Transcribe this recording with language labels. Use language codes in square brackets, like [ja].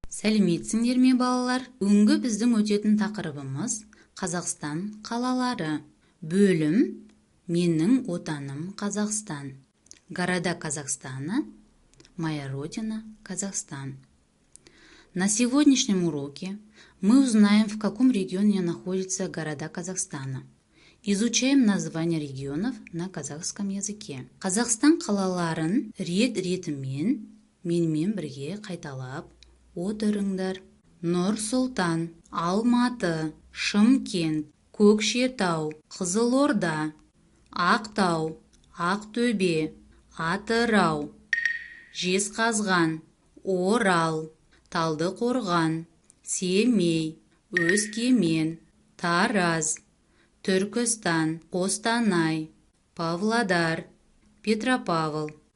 [kk] Сәлеметсіңдер ме, балалар? Бүгінгі біздің өтетін тақырыбымыз Қазақстан қалалары. Бөлім «Менің отаным Қазақстан». [ru] Города Казахстана, моя родина Казахстан. На сегодняшнем уроке мы узнаем, в каком регионе находятся города Казахстана. Изучаем названия регионов на казахском языке. [kk] Қазақстан қалаларын рет-ретімен менімен бірге қайталап отырыңдар. Нұр-Сұлтан, Алматы, Шымкент, Көкшетау, Қызылорда, Ақтау, Ақтөбе, Атырау, Жезқазған, Орал, Талдықорған, Семей, Өскемен, Тараз, Түркістан, Қостанай, Павлодар, Петропавл.